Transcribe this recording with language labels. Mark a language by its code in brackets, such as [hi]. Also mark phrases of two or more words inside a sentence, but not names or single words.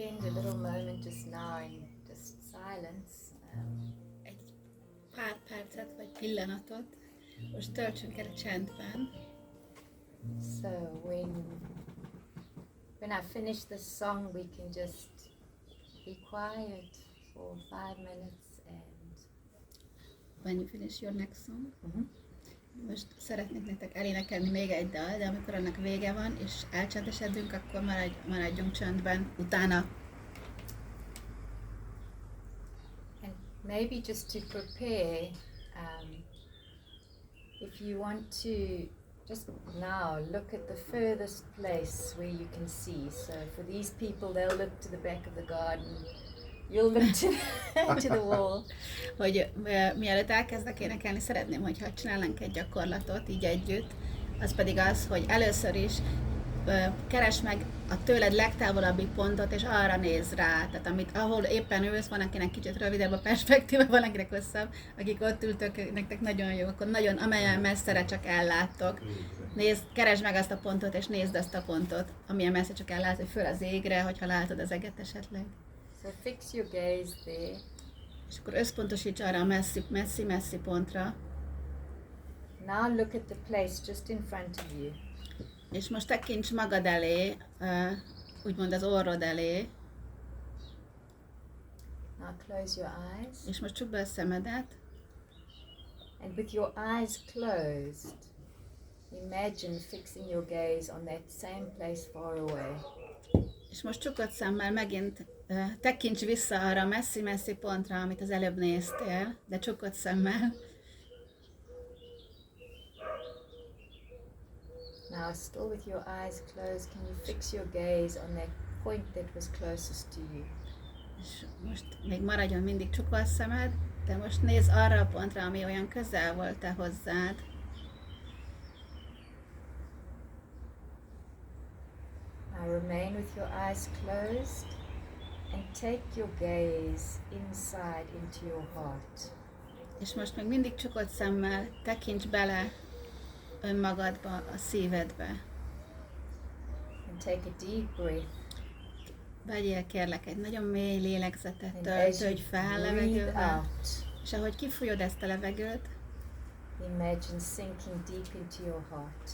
[en] little moment just now in just silence. [hu] Egy pár percet vagy pillanatot most töltsünk el a csendben. [en] So when I finish the song, we can just be quiet for 5 minutes and When you finish your next song. [hu] Most szeretnék nektek elénekelni még egy dal, de amikor annak vége van, és elcsendesedünk, akkor maradjunk csöndben utána. [en] And maybe just to prepare, if you want to just now look at the furthest place where you can see. So for these people, they'll look to the back of the garden. You'll look to the wall. [hu] Hogy mielőtt elkezdek énekelni, szeretném, hogyha csinálnánk egy gyakorlatot így együtt, az pedig az, hogy először is keresd meg a tőled legtávolabbi pontot, és arra nézz rá. Tehát ahol éppen ülsz, van akinek kicsit rövidebb a perspektíva, van akinek hosszabb, akik ott ültök, nektek nagyon jó, akkor nagyon, amelyen messzere csak elláttok. Keresd meg azt a pontot, és nézd azt a pontot, amilyen messze csak ellátsz, hogy föl az égre, hogyha látod az eget esetleg. [en] So fix your gaze there. [hu] És akkor összpontosíts arra a messzi pontra. [en] Now look at the place just in front of you. [hu] És most tekints magad elé, úgymond az orrod elé. [en] Now close your eyes. [hu] És most csukd be a szemedet. [en] And with your eyes closed, imagine fixing your gaze on that same place far away. [hu] És most csukott szemmel megint tekints vissza arra a messzi pontra, amit az előbb néztél, de csukott szemmel. [en] Now, still with your eyes closed, can you fix your gaze on that point that was closest to you? [hu] És most még maradjon mindig csukva a szemed, de most nézz arra a pontra, ami olyan közel volt te hozzád. [en] Now remain with your eyes closed and take your gaze inside into your heart. [hu] És most még mindig csukott szemmel tekints bele önmagadba, a szívedbe. [en] And take a deep breath. [hu] Vegyél kérlek egy nagyon mély lélegzetet, töltődj fel levegővel, és ahogy kifújod ezt a levegőt, [en] imagine sinking deep into your heart.